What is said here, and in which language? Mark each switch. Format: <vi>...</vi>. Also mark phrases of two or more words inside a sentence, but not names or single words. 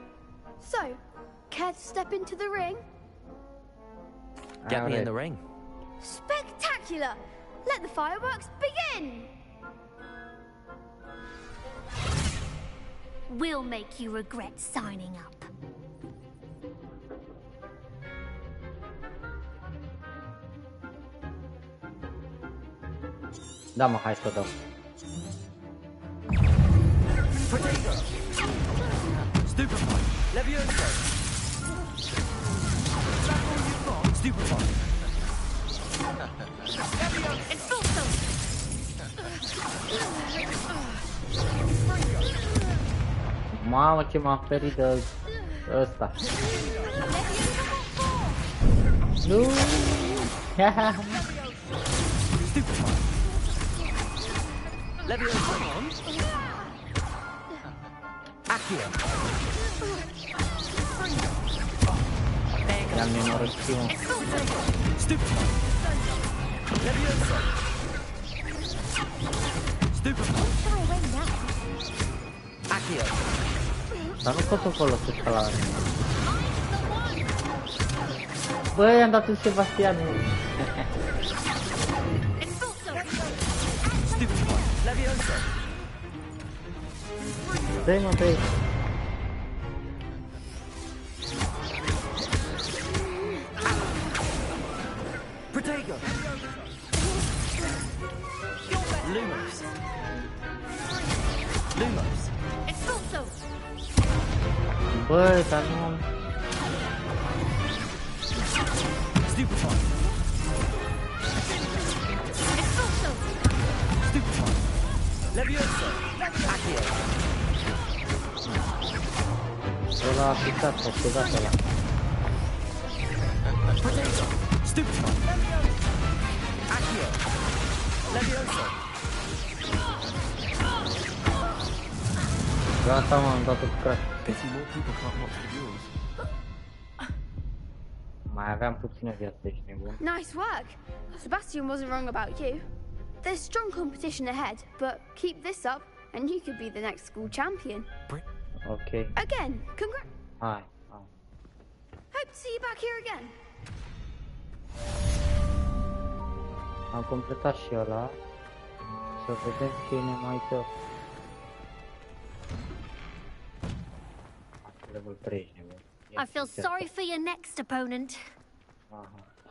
<en>So, care to step into the ring? Get me in the ring. Spectacular! Let the fireworks begin! We'll make you regret signing up.</en> <ro>Da, mă, hai să dau.</ro> <en>Potato! Stupefy! Levioso! Is that all you've got? Stupefy! Levioso! Expulso!</en> <ro>Mamă, ce m-a ferit de ăsta. Nu!</ro> <en>Levioso! Accio!</en> <ro>I-am nenorocit eu.</ro> <en>Stupefy! Levioso! Stupefy! Accio!</en> <ro>Dar nu pot să folosesc ăla. Bă, i-am dat un Sebastianul.</ro> <en>Levioso!</en> <ro>Dă-i mă, dă-i.</ro> <en>Protego! Lumos! Lumos! Expulso!</en> <ro>Bă, dar nu...</ro> <en>Stupefy! Expulso! Stupefy! Levioso! Accio!</en> <ro>Ăla a picat, a picat ăla.</ro> <en>Protego! Stupefy! Accio! Levioso!</en> <ro>Gata, mă, am dat-o cu crash.</ro> <en>Pity more people can't watch the duels.</en> <ro>Mai aveam puțină viață, ești nebun.</ro> <en>Nice work. Sebastian wasn't wrong about you. There's strong competition ahead, but keep this up and you could be the next school champion. Ok. Again, congrats.</en> <ro>Hai, hai.</ro> <en>Hope to see you back here again.</en> <ro>Am completat și ăla. Să vedem cine mai dă. Level 3, nebun.</ro> <en>I feel sorry for your next opponent. Aha.</en>